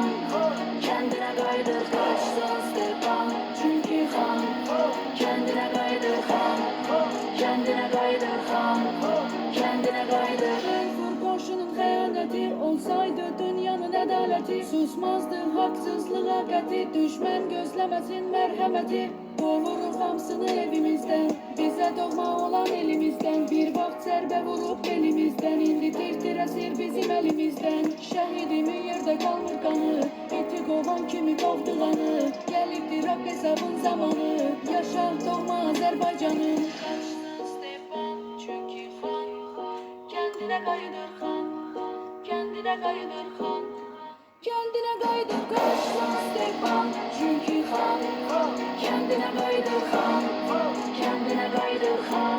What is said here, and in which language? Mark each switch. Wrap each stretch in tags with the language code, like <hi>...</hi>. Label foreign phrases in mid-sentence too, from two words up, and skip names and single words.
<tr>Kendine kaydır kaçsın Stepan çünkü kan kendine kaydır kan. Kendine kaydır kan. Kendine kaydır.</tr> <az>Kurşunun xəyanəti olsaydı dünyanın ədaleti, susmazdı haksızlığa qəti, düşmən gözləməsin mərhəməti. Qovuruq hamısını evimizdən, bizə doğma olan elimizdən. Bir vaxt zərbə vurub belimizdən, indi tir-tir əsir bizim əlimizdən. Şəhidimin yerdə qalmır qanı, eti qovan kimi qovduğanı. Gəlibdir haqq hesabın zamanı, yaşa doğma Azərbaycanım.</az> <tr>Kaçsın Stepan çünkü xan kendine kaydır kan. Kendine kaydır kan. Kendine kaydır kaçsın Stepan çünkü kan kendine kaydır kan. Kendine kaydır kan.</tr>